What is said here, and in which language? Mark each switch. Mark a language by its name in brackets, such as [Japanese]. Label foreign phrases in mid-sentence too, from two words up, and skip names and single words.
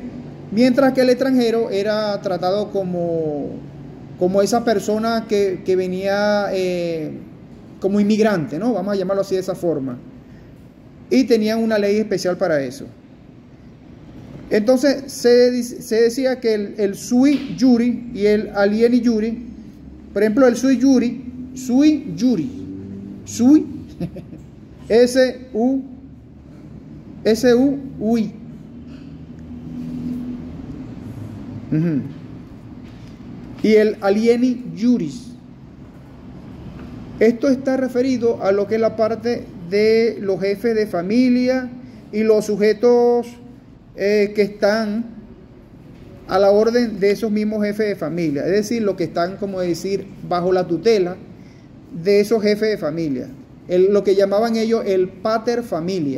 [Spanish] Mientras que el extranjero era tratado como esa persona que venía como inmigrante, ¿no? Vamos a llamarlo así de esa forma. Y tenían una ley especial para eso. Entonces se decía que el [Latin] sui juri [Spanish] y el [Latin] alieni juri, [Spanish] por ejemplo, el [Latin] sui juri, [Spanish] sui, S-U-I. Y el [Latin] alieni juris. [Spanish] Esto está referido a lo que es la parte de los jefes de familia y los sujetos que están a la orden de esos mismos jefes de familia, es decir, los que están, como decir, bajo la tutela de esos jefes de familia, lo que llamaban ellos el [Latin] pater familia.